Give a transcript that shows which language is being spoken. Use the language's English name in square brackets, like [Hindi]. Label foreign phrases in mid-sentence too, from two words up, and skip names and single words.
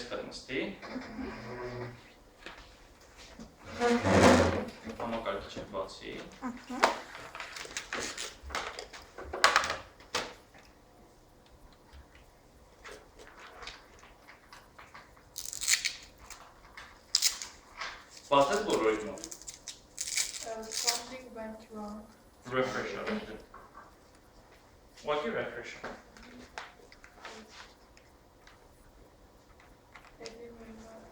[Armenian] նստի։ Համակարգիչը բացի։ Բացեց բոլորի մոտ։ [English] Something went wrong. [Armenian] Refresh արել։ Ուղղակի refresh։ [English] Maybe we're not.